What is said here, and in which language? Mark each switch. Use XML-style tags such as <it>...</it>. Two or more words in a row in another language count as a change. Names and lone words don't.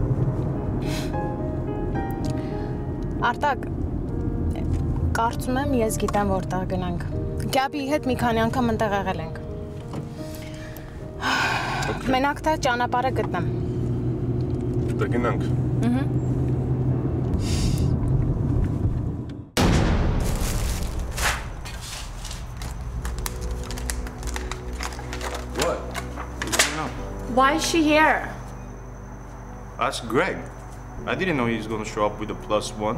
<hy>Արտակ, կարծում եմ ես գիտեմ որտեղ գնանք։ Գաբի հետ մի քանի անգամ ընտեղ եղել ենք։ Մենակ թե ճանապարհը գտնեմ։ Դե գնանք։</hy> <en>Why is she here? Ask Greg. I didn't know he was going to show up with a +1.</en>